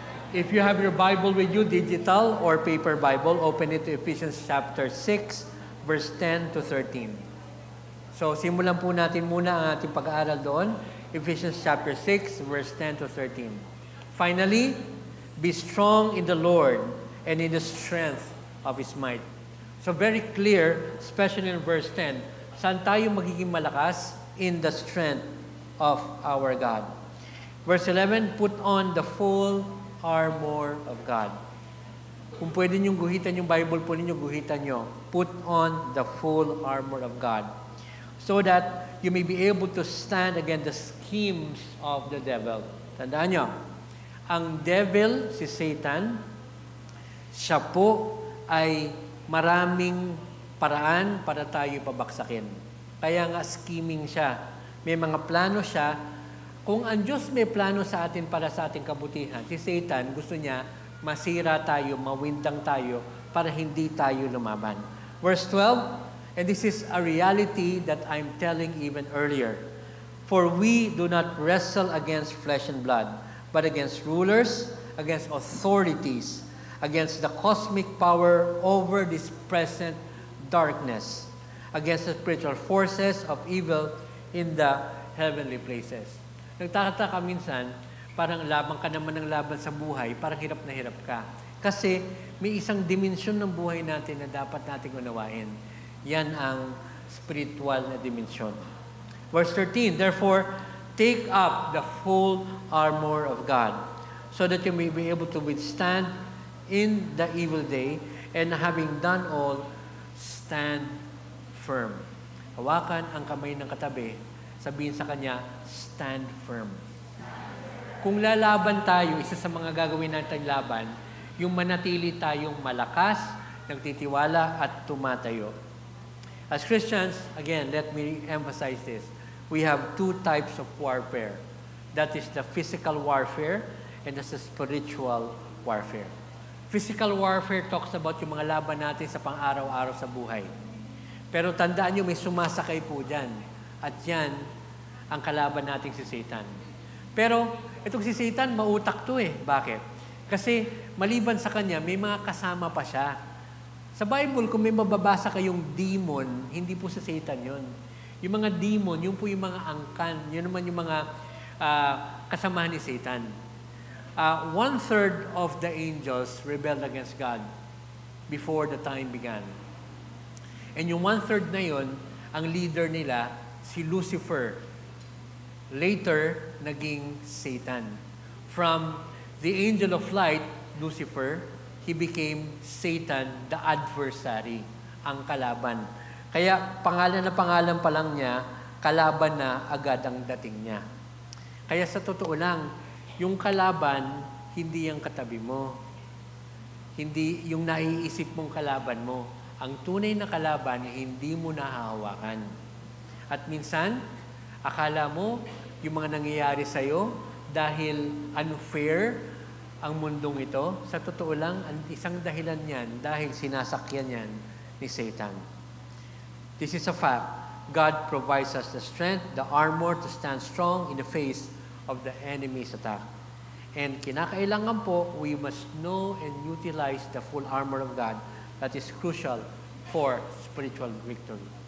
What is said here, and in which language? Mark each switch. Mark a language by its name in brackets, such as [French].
[English] If you have your Bible with you, digital or paper Bible, open it to Ephesians chapter 6, verse 10 to 13. [Filipino] So, simulan po natin muna ang ating pag-aaral doon. [English] Ephesians chapter 6, verse 10 to 13. Finally, be strong in the Lord and in the strength of His might. So, very clear, especially in verse 10, [Filipino] saan tayo magiging malakas? [English] In the strength of our God. Verse 11, put on the full armor of God. [Filipino] Kung pwede niyong guhitan yung Bible po ninyo, guhitan nyo. [English] Put on the full armor of God so that you may be able to stand against the schemes of the devil. [Filipino] Tandaan nyo, ang devil, si Satan, siya po ay maraming paraan para tayo pabaksakin. Kaya nga scheming siya. May mga plano siya. Kung ang Diyos may plano sa atin para sa ating kabutihan, si Satan gusto niya masira tayo, mawindang tayo para hindi tayo lumaban. [English] Verse 12, and this is a reality that I'm telling even earlier. For we do not wrestle against flesh and blood, but against rulers, against authorities, against the cosmic power over this present darkness, against the spiritual forces of evil in the heavenly places. [Filipino] Nagtataka minsan, parang laban ka naman ng laban sa buhay, parang hirap na hirap ka. Kasi may isang dimensyon ng buhay natin na dapat nating unawain. Yan ang spiritual na dimensyon. [English] Verse 13, therefore, take up the full armor of God, so that you may be able to withstand in the evil day, and having done all, stand firm. [Filipino] Hawakan ang kamay ng katabi, sabihin sa kanya, [English] stand firm. [Filipino] Kung lalaban tayo, isa sa mga gagawin natin laban, yung manatili tayong malakas, nagtitiwala at tumatayo. [English] As Christians, again, let me emphasize this. We have two types of warfare. That is the physical warfare and that's the spiritual warfare. Physical warfare talks about [Filipino] yung mga laban natin sa pang-araw-araw sa buhay. Pero tandaan nyo, may sumasakay po dyan. At yan, ang kalaban natin si Satan. Pero, itong si Satan, mautak to eh. Bakit? Kasi, maliban sa kanya, may mga kasama pa siya. Sa Bible, kung may mababasa kayong demon, hindi po sa Satan yun. Yung mga demon, yung po yung mga angkan, yun naman yung mga kasamahan ni Satan. [English] 1/3 of the angels rebelled against God before the time began. [Filipino] And yung 1/3 na yun, ang leader nila, si Lucifer. [English] Later, [Filipino] naging Satan. [English] From the angel of light, Lucifer, he became Satan, the adversary, [Filipino] ang kalaban. Kaya pangalan pa lang niya, kalaban na agad ang dating niya. Kaya sa totoo lang, yung kalaban, hindi yung katabi mo. Hindi yung naiisip mong kalaban mo. Ang tunay na kalaban, hindi mo nahahawakan. At minsan, akala mo, yung mga nangyayari sa'yo, dahil unfair ang mundong ito, sa totoo lang, ang isang dahilan yan, dahil sinasakyan yan ni Satan. [English] This is a fact. God provides us the strength, the armor to stand strong in the face of the enemy's attack. And [Filipino] kinakailangan po, [English] we must know and utilize the full armor of God that is crucial for spiritual victory.